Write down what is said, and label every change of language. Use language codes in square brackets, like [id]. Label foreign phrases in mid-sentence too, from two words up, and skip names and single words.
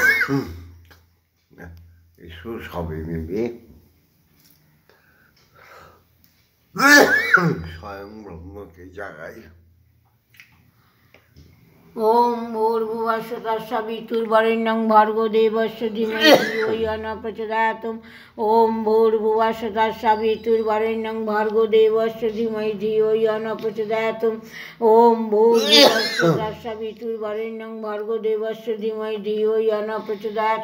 [bn] এসো সবে মিলে স্বয়ং ব্রহ্মকে জাগাই। [sa] ওম ভূর্ভুবঃ তৎসবিতুর্বরেণ্যং ভর্গো দেবস্য ধীমহি ধিয়ো यो न प्रचोदयात्। ওম ভূর্ভুবঃ তৎসবিতুর্বরেণ্যং ভর্গো দেবস্য ধীমহি ধিয়ো यो न प्रचोदयात्। ওম ভূর্ভুবঃ তৎসবিতুর্বরেণ্যং ভর্গো দেবস্য ধীমহি ধিয়ো यो न प्रचोदयात्।